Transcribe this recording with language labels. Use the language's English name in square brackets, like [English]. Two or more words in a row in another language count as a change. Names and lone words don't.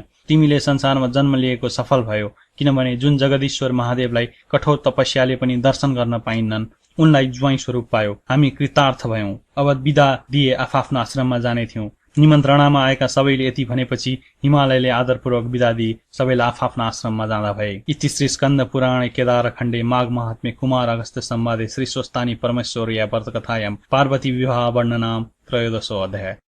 [Nepali] तिमीले संसारमा जन्म लिएको सफल भयो, किनभने जुन जगदीश्वर महादेवलाई कठोर तपस्याले पनि दर्शन गर्न पाइන්නन्, उनलाई ज्वाइँ स्वरूप पायो। हामी कृतार्थ भयौं। अब बिदा दिए आफ्ना आश्रममा जाने थियौं। निमन्त्रणामा आएका सबैले यति भनेपछि हिमालयले आदरपूर्वक बिदा दिई सबैलाई आफ्ना आश्रममा जाँदा भए। [Sanskrit] इति श्री स्कन्द पुराणे केदारखण्डे माघ महात्म्ये कुमार अगस्त्य संवादे श्री स्वस्तानी परमेश्वरया व्रतकथायां पार्वती विवाह वर्णनाम 13 अध्याय।